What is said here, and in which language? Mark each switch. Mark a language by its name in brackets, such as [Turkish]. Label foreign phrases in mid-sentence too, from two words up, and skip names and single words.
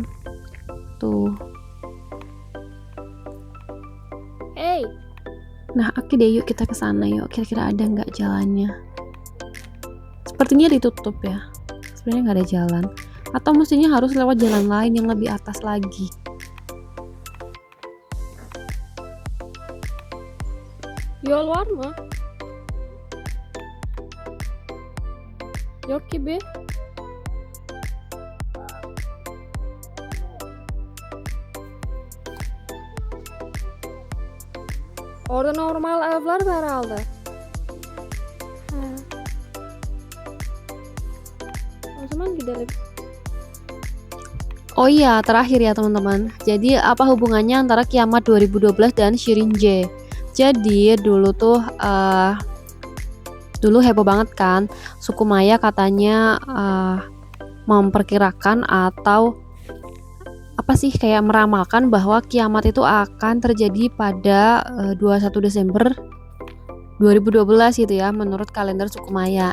[Indonesian] Tuh. Hey, Nah, oke deh, yuk kita ke sana yuk. Kira-kira ada nggak jalannya? Sepertinya ditutup ya. Sebenarnya nggak ada jalan. Atau mestinya harus lewat jalan lain yang lebih atas lagi. [Turkish] yol var mı? Yok gibi. Orada normal evler var herhalde. He. O zaman gidelim. [Indonesian] Oh iya, terakhir ya teman-teman. Jadi apa hubungannya antara Kiamat 2012 dan Shirinje? Jadi dulu tuh dulu heboh banget kan, suku Maya katanya memperkirakan atau apa sih kayak meramalkan bahwa kiamat itu akan terjadi pada 21 Desember 2012 gitu ya menurut kalender suku Maya.